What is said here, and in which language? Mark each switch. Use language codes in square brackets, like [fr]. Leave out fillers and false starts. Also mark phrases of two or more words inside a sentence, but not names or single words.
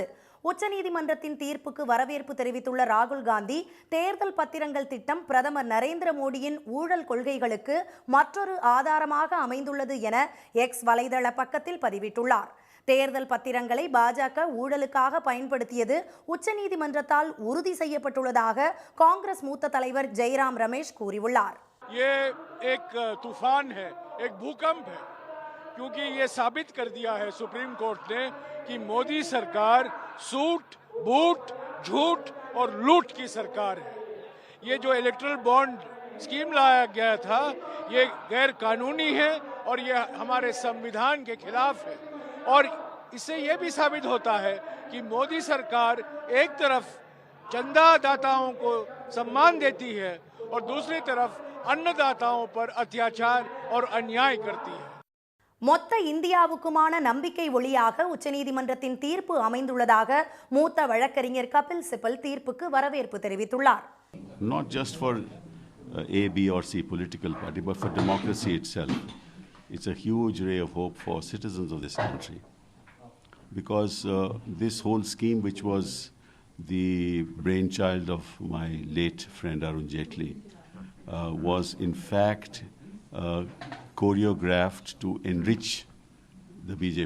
[ta] உச்சநீதிமன்றத்தின் தீர்ப்புக்கு வரவேற்பு தெரிவித்துள்ள ராகுல் காந்தி, தேர்தல் பத்திரங்கள் திட்டம் பிரதமர் நரேந்திர மோடியின் ஊழல் கொள்கைகளுக்கு மற்றொரு ஆதாரமாக அமைந்துள்ளது என எக்ஸ் வலைதள பக்கத்தில் பதிவிட்டுள்ளார். தேர்தல் பத்திரங்களை பாஜக ஊழலுக்காக பயன்படுத்தியது உச்சநீதிமன்றத்தால் உறுதி செய்யப்பட்டுள்ளதாக காங்கிரஸ் மூத்த தலைவர் ஜெயராம் ரமேஷ் கூறியுள்ளார். [hi] ये एक तूफान है, एक भूकंप है, क्योंकि ये साबित कर दिया है सुप्रीम कोर्ट ने कि मोदी सरकार सूट बूट झूठ और लूट की सरकार है. ये जो इलेक्टोरल बॉन्ड स्कीम लाया गया था ये गैर कानूनी है और ये हमारे संविधान के खिलाफ है. और इससे यह भी साबित होता है कि मोदी सरकार एक तरफ चंदादाताओं को सम्मान देती है और दूसरी तरफ अन्नदाताओं पर अत्याचार और अन्याय करती है. [ta] மொத்த இந்தியாவுக்குமான நம்பிக்கை ஒளியாக உச்சநீதிமன்றத்தின் தீர்ப்பு அமைந்துள்ளதாக மூத்த வழக்கறிஞர் கபில் சிபல் தீர்ப்புக்கு வரவேற்பு தெரிவித்துள்ளார். [en] Not just for A, B or C political party, but for democracy itself. It's a huge ray of hope for citizens of this country. Because this whole scheme, which was the brainchild of my late friend Arun Jaitley, was in fact choreographed to enrich the BJP.